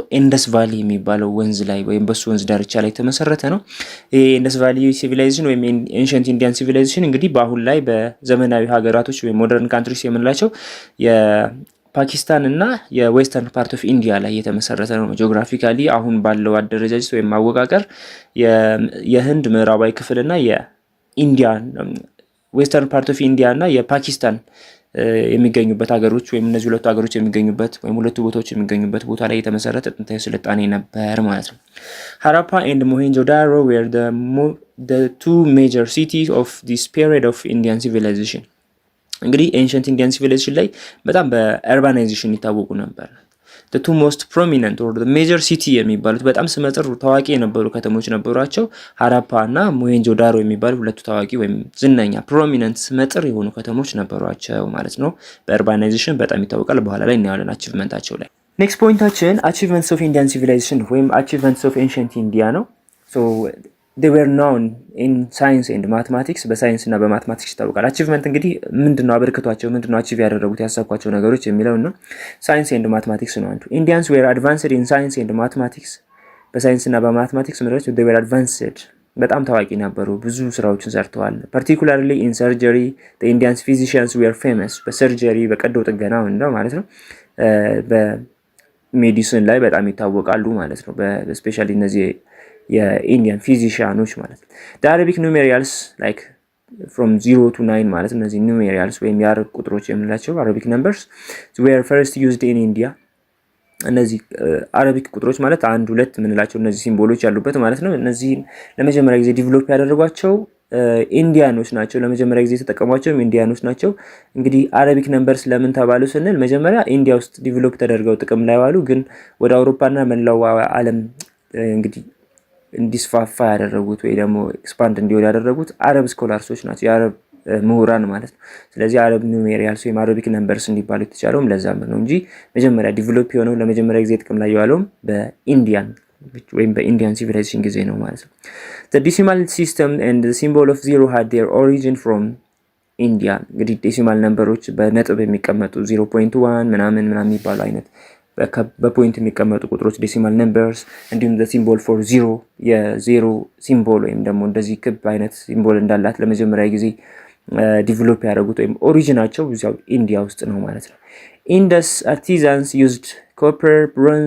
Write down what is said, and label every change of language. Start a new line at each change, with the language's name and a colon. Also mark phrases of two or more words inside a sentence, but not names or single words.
Amharic: ኢንደስ ቫሊ የሚባለው ወንዝ ላይ ወይም በሱ ወንዝ ዳርቻ ላይ የተመሰረተ ነው። ይሄ ኢንደስ ቫሊ ሲቪላይዜሽን ወይም
English: ancient Indian civilization
Amharic: እንግዲህ በአሁን ላይ በዘመናዊ ሀገራቶች ወይም
English: modern countries
Amharic: የምንላቸው ፓኪስታን እና
English: western part of India
Amharic: ላይ የተመሰረተ ነው። ጂኦግራፊካሊ አሁን ባለው አደረጃጀት ወይም አወቃቀር የህንድ ምዕራባዊ ክፍል እና የኢንዲያ
English: western part of
Amharic: ኢንዲያ እና የፓኪስታን የሚገኙበት ሀገሮች ወይም እነዚህ ሁለቱ ሀገሮች የሚገኙበት ወይም ሁለቱ ቦታዎች የሚገኙበት ቦታ ላይ የተመሰረተ ጥንታዊ ስልጣኔ ነበር ማለት ነው።
English: Harappa and Mohenjo-daro were the two major cities of this period of Indian civilization።
Amharic: እንግዲህ
English: ancient Indian
Amharic: ሲቪላይዜሽን ላይ በጣም በአርባናይዜሽን ይታወቁ ነበር።
English: the two most prominent or the major city
Amharic: የሚባሉት በጣም ስመጥር ታዋቂ የነበሩ ከተሞች ነበሯቸው። ሃራፓ እና ሞሄንጆዳሮ የሚባሉ ሁለቱ ታዋቂ ወይም ዝነኛ ፕሮሚነንት ስመጥር የሆኑ ከተሞች ነበሯቸው ማለት ነው። በአርባናይዜሽን በጣም ይታወቃል። በኋላ ላይ እናያለን አቺቭመንታቸው ላይ። ኔክስት ፖይንታችን
English: achievements of Indian civilization
Amharic: ወይም
English: achievements of ancient India
Amharic: ነው።
English: they were known in science and mathematics
Amharic: በሳይንስ እና በማትማቲክስ ይታወቃል። አቺቭመንት እንግዲህ ምንድነው አበርክቷቸው ምንድነው አቺቭ ያደረጉት ያሳኳቸው ነገሮች የሚለው ነው።
English: science and mathematics
Amharic: ነው አንዱ። ኢንዲያንስ
English: were advanced in science and mathematics
Amharic: በሳይንስ እና በማትማቲክስ ምንድነው
English: they were advanced
Amharic: በጣም ታዋቂ ነበሩ። ብዙ ስራዎችን ሰርተዋል።
English: particularly in surgery the Indians physicians were famous
Amharic: በሰርጀሪ በቀዶ ጥገና ነው ማለት ነው። በሜዲሲን ላይ በጣም ይታወቃሉ ማለት ነው። በስፔሻሊ እነዚህ የኢንዲያን ፊዚሺያኖች ማለት ነው።
English: the Arabic numerals like from 0 to 9
Amharic: ማለት እነዚህ numerals ወይም የአረብ ቁጥሮች የምንላቸው
English: Arabic numbers were first used in India።
Amharic: እነዚህ አረቢክ ቁጥሮች ማለት 1 2 የምንላቸው እነዚህ ሲምቦሎች ያሉበት ማለት ነው። እነዚህን ለመጀመሪያ ጊዜ ዲቨሎፕ ያደረጓቸው ኢንዲያኖች ናቸው። ለመጀመሪያ ጊዜ የተጠቀሟቸውም ኢንዲያኖች ናቸው። እንግዲህ
English: Arabic numbers
Amharic: ለምን ተባሉ ስንል መጀመሪያ ኢንዲያ ውስጥ ዲቨሎፕ ተደርገው ጥቅም ላይ ዋሉ፣ ግን ወደ አውሮፓና መላው ዓለም እንግዲህ እንዲስፋፋ ያደረጉት ወይ ደግሞ ኤክስፓንድ እንዲሆን ያደረጉት አረብ ስኮላርሶች ናቸው፣ የአረብ ምሁራን ማለት ነው። ስለዚህ
English: Arab numerals
Amharic: ወይም
English: Arabic numbers
Amharic: እንዲባሉ የተቻለውም ለዛም ነው እንጂ መጀመሪያ ዲቨሎፕ የሆነው ለመጀመሪያ ጊዜ ጥቅም ላይ የዋለውም በኢንዲያን ወይም በኢንዲያን ሲቪላይዜሽን ጊዜ ነው ማለት ነው።
English: the decimal system and the symbol of zero had their origin from
Amharic: ኢንዲያ። እንግዲህ ዴሲማል ነምበሮች በነጥብ የሚቀመጡ 0.1 ምናምን የሚባሉ አይነት በፖይንት የሚቀመጡ ቁጥሮች
English: decimal numbers፣
Amharic: እንዲሁም
English: symbol for zero
Amharic: የዜሮ ሲምቦል ወይም ደግሞ እንደዚህ ክብ አይነት ሲምቦል እንዳላት ለመጀመሪያ ጊዜ ዲቨሎፕ ያደረጉት ወይም ኦሪጂናቸው እዚያው ኢንዲያ ውስጥ ነው ማለት ነው።
English: Indus artisans used copper, bronze፣